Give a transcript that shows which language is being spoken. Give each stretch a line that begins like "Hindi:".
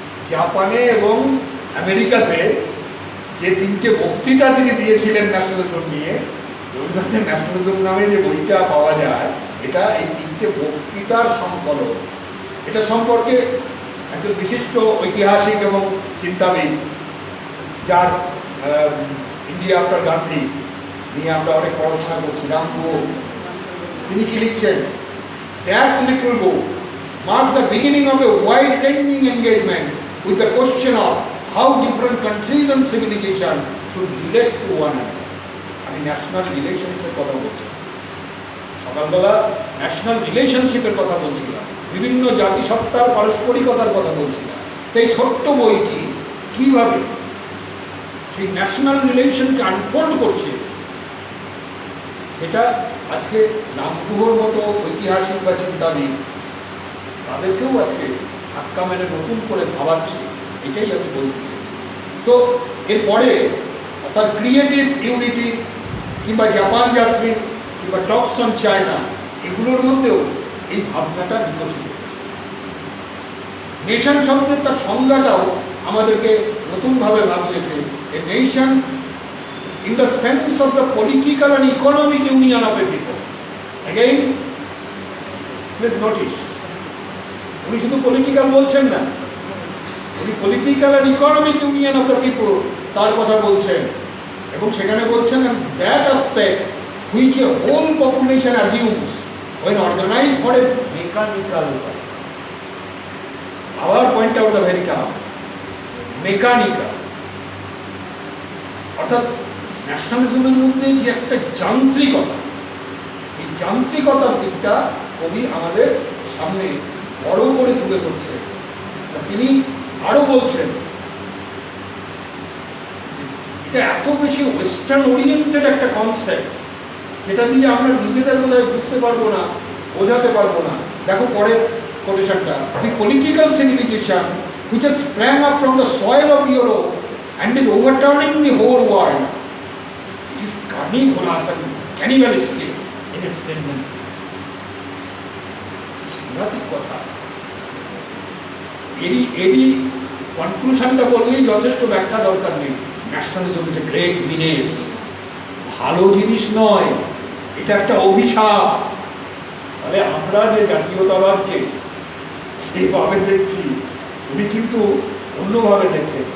Bangla: জাপানে এবং আমেরিকাতে যে 3টে বক্তৃতা তিনি দিয়েছিলেন ন্যাশনালিজম নিয়ে, রবীন্দ্রনাথের ন্যাশনালিজম নামে যে বইটা পাওয়া যায়, এটা এই 3টে বক্তৃতার সংকলন। এটা সম্পর্কে একজন বিশিষ্ট ঐতিহাসিক এবং চিন্তাবিদ, যার ইন্ডিয়া আফটার গান্ধী নিয়ে আমরা অনেক পড়াশোনা করছি, রামপুর, তিনি কি লিখছেন?
English: That little book marked the beginning of a wide-ranging engagement with the question of how different countries and civilization should relate to one another.
Bangla: আমি ন্যাশনাল রিলেশনসের কথা বলছি, সকালবেলা ন্যাশনাল রিলেশনশিপের কথা বলছিলাম, বিভিন্ন জাতিসত্তার পারস্পরিকতার কথা বলছিলাম। তো এই ছোট্ট বইটি কিভাবে সেই ন্যাশনাল রিলেশনকে আনফোল্ড করছে, এটা আজকে রামগুহর মতো ঐতিহাসিক বা চিন্তাবিদ তাদেরকেও আজকে ধাক্কা মেরে নতুন করে ভাবাচ্ছে, এটাই আমি বলছি। তো এরপরে অর্থাৎ ক্রিয়েটিভ ইউনিটি কিংবা জাপান যাত্রী কিংবা টকস অন চায়না, এগুলোর মধ্যেও এই ভাবনাটা বিকশিত। নেশন শব্দের তার সংজ্ঞাটাও আমাদেরকে নতুনভাবে ভাবিয়েছে।
English: A nation in the sense of the political and economic union of a people. Again, please notice,
Bangla: উনি শুধু পলিটিক্যাল বলছেন না,
English: উনি political and economic union of the people
Bangla: তার কথা বলছেন, এবং সেখানে বলছেন
English: that aspect which a whole population assumes when organized for a mechanical way. Our point out the very calm, mechanical,
Bangla: অর্থাৎ ন্যাশনালিজমের মধ্যে যে একটা যান্ত্রিকতা, এই যান্ত্রিকতার দিকটা কবি আমাদের সামনে বড় করে তুলে ধরছে। তিনি আরো বলছেন এটা এত বেশি ওয়েস্টার্ন ওরিয়েন্টেড একটা কনসেপ্ট, যেটা দিয়ে আমরা নিজেদের বোধহয় বুঝতে পারবো না, বোঝাতে পারবো না। দেখো পরের কোটেশনটা,
English: The political civilization which has sprang up from the soil of Europe and is overturning the whole world. It is carnivorous and cannibalistic in its tendencies.
Bangla: সাংঘাতিক কথা। এরই কনক্লুশনটা বললেই যথেষ্ট, ব্যাখ্যা দরকার নেই।
English: nationalism is a great menace,
Bangla: ভালো জিনিস নয়, এটা একটা অভিশাপ। তাহলে আমরা যে জাতীয়তাবাদকে যেভাবে দেখছি, উনি কিন্তু অন্যভাবে দেখছেন।